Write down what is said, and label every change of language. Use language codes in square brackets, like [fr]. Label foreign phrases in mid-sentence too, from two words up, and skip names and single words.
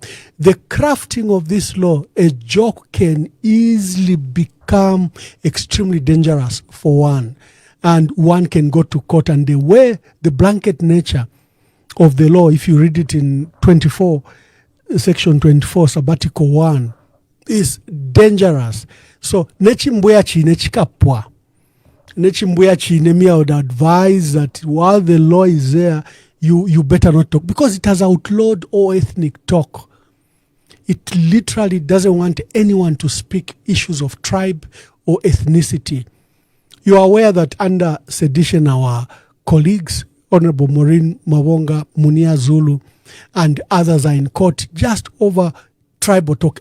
[en] The crafting of this law, a joke can easily become extremely dangerous for one, and one can go to court. And the way the blanket nature of the law, if you read it in section 24, sabbatical 1, is dangerous. [bem] So nechimbuya chine chikapwa. Nechimbuya chine, [en] me, I would advise that while the law is there, you better not talk, because it has outlawed all ethnic talk. It literally doesn't want anyone to speak issues of tribe or ethnicity. You are aware that under sedition, our colleagues, Honorable Maureen Mawonga, Munia Zulu, and others are in court just over tribal talk.